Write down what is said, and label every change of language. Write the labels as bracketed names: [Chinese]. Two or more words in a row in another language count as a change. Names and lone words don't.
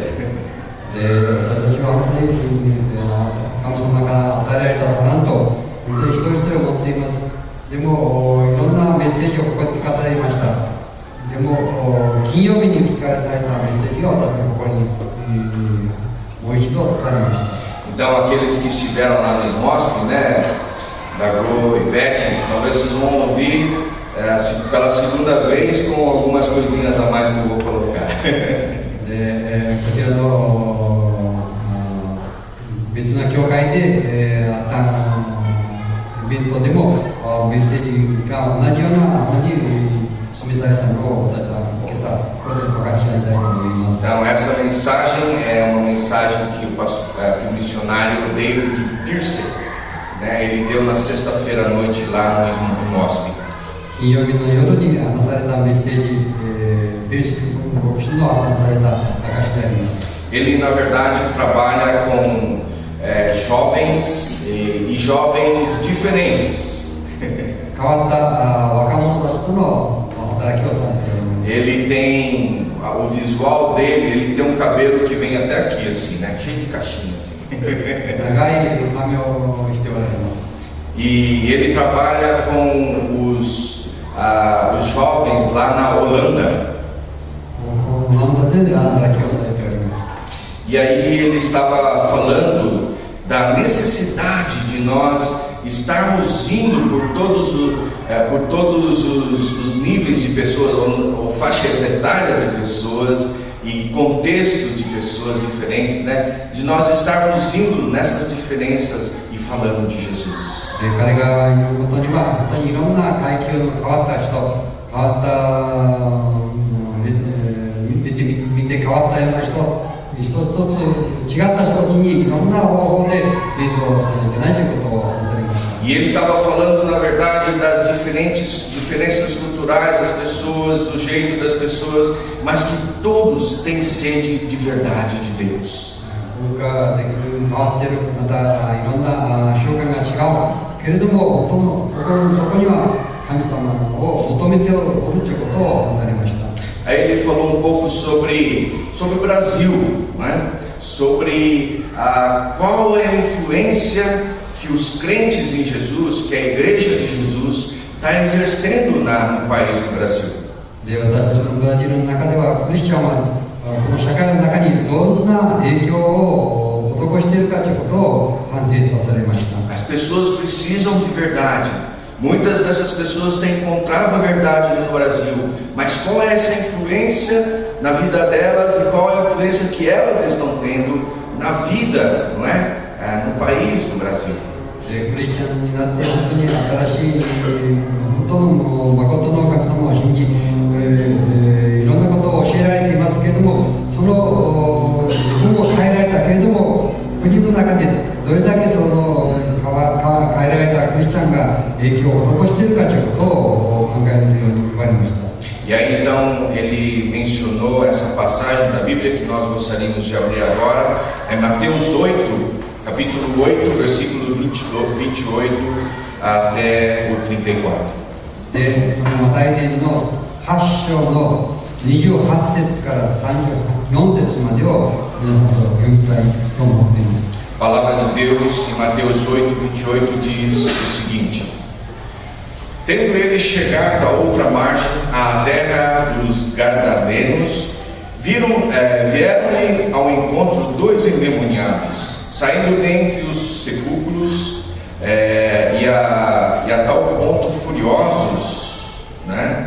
[Japanese] 私は本当に神様から与えられたタラントを本当に一人一人持っています。でもいろんなメッセージをここに聞かされました。でも金曜日に聞かされたメッセージが私の心にもう一度刺されました。 [Portuguese] Então aqueles que estiveram lá no Mostre, né, da Gro e Beth, talvez vocês vão ouvir pela segunda vez com algumas coisinhas a mais que eu vou colocar. [Japanese] こちらの別な教会であったイベントでもメッセージが同じようなふうに示されたのを私は今朝ここでお書きしたいと思います。 [Portuguese] Então essa mensagem é uma mensagem que o missionário David Pierce, né, ele deu na sexta-feira à noite lá no MOSP. [Japanese] 金曜日の夜に話されたメッセージ、ベーシック牧師の話された証であります。 [Portuguese] Ele na verdade trabalha com jovens e jovens diferentes. [Japanese] 変わった若者たちとの働きをされています。 [Portuguese] Ele tem o visual dele, ele tem um cabelo que vem até aqui assim, né, cheio de caixinhas. [Japanese] 長い髪をしておられます。 [Portuguese] E ele trabalha com os jovens lá na Holanda. E aí ele estava falando da necessidade de nós estarmos indo por todos os níveis de pessoas ou faixas etárias de pessoas e contextos de pessoas diferentes, né? De nós estarmos indo nessas diferenças e falando de Jesus. [Japanese] 彼が言うことには本当にいろんな階級の変わった人、変わった見て変わったような人、一つ違った人たちにいろんな方法で伝道されてないということを話されました。 [Portuguese] E ele estava falando, na verdade, das diferenças culturais das pessoas, do jeito das pessoas, mas que todos têm sede de verdade de Deus. [Japanese] 文化的に変わっている、またいろんな習慣が違うけれども、そこには神様を求めておるということを話されました。 [Portuguese] Aí ele falou um pouco sobre o Brasil, né? Sobre qual é a influência que os crentes em Jesus, que a igreja de Jesus está exercendo no país do Brasil. [Japanese] で、私たちのブラジルの中ではクリスチャンはこの社会の中にどんな影響を施しているかということを反省させられました。 [Portuguese] As pessoas precisam de verdade. Muitas dessas pessoas têm encontrado a verdade no Brasil, mas qual é essa influência na vida delas e qual é a influência que elas estão tendo na vida, não é? No país do Brasil. [Japanese] クリスチャンになって本当に新しい本当の誠の神様を信じ、いろんなことを教えられていますけれども、その自分を変えられたけれども、国の中でどれだけその変えられたクリスチャンが影響を施しているかということを考えるように言われました。 [Portuguese] E aí então ele mencionou essa passagem da Bíblia que nós gostaríamos de abrir agora, é Mateus 8, capítulo 8, versículo 28 até o 34. [Japanese] で、マタイ伝の8章の28節から34節までを皆さんと読みたいと思っています。 [Portuguese] A palavra de Deus em Mateus 8, 28 diz o seguinte: Tendo eles chegado à outra margem, à terra dos Gadarenos, vieram-lhe ao encontro dois endemoniados, saindo dentre os sepulcros, e a tal ponto furiosos, né?